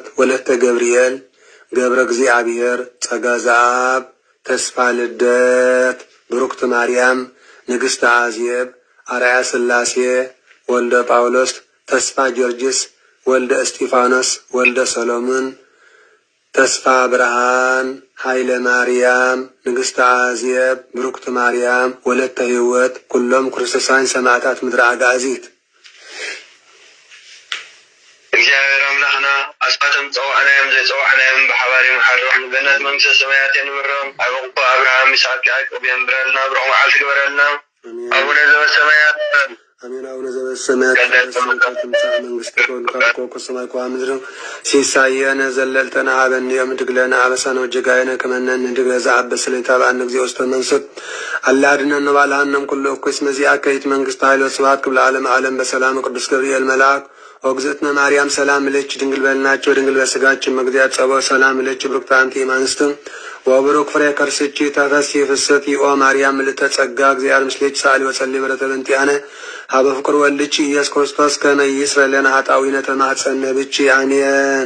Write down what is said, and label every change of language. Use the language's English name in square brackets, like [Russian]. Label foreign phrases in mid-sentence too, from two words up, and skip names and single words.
[Tigrinya] ወለተ ገብርኤል ገብረ እግዚአብሔር ጸጋ ዘአብ ተስፋ ልደት ብሩክት ማርያም ንግሥተ አዝየብ አርአያ ሥላሴ ወልደ ጳውሎስ ተስፋ ጊዮርጊስ ወልደ እስጢፋኖስ ወልደ ሰሎሞን ተስፋ ብርሃን ኃይለ ማርያም ንግሥተ አዜብ ብሩክት ማርያም ወለተ ሕይወት ኩሎም ክርስቶሳውያን ሰማዕታት ምድረ አጋዚት እግዚአብሔር አምላክና አስፋተም ጸዋዕናዮም ዘይጸዋዕናዮም በሐባሪ መሐሮም ገነት መንግሥተ ሰማያት የንብሮም አበቁ አብርሃም ይስሐቅ ያዕቆብ የንብረልና ብሮም ዓል ትግበረልና [Geez] አቡነ ዘበሰማያት አሜን። አቡነ ዘበሰማያት ትምጻእ መንግሥትከ ወልድከ ከሰማይ ከምድር ሲሳየነ ዘለልተና ሀበነ ዮም ህድግ ለነ አበሳነ ወጌጋየነ ከመ ንሕነግ ለዘአበሰ ለኢታብአነ እግዚኦ ውስተ መንሱት አላ አድኅነነ ወባልሐነ እምኩሉ እኩይ እስመ ዚአከ ይእቲ መንግሥተ ኃይል ወስብሐት ክብረ ዓለመ ዓለም በሰላም ቅዱስ ገብርኤል መልአክ ወግዝእትነ ማርያም ሰላም እልኪ ድንግል በልናቸው ድንግል በስጋችን መግዚያት ጸባዖት ሰላም እልኪ ብሩክት አንቲ እምአንስት ወብሩክ ፍሬ ከርስኪ ተፈሥሒ ፍስሕቲ ኦ ማርያም ምልዕተ ጸጋ እግዚአብሔር ምስሌኪ ሳሊ ወጸልይ በረከተ በእንቲአነ ሀበ ፍቁር ወልድኪ ኢየሱስ ክርስቶስ ከመ ይስረይ ለነ ኃጣውኢነ ተማኅፀነ ብኪ አሜን።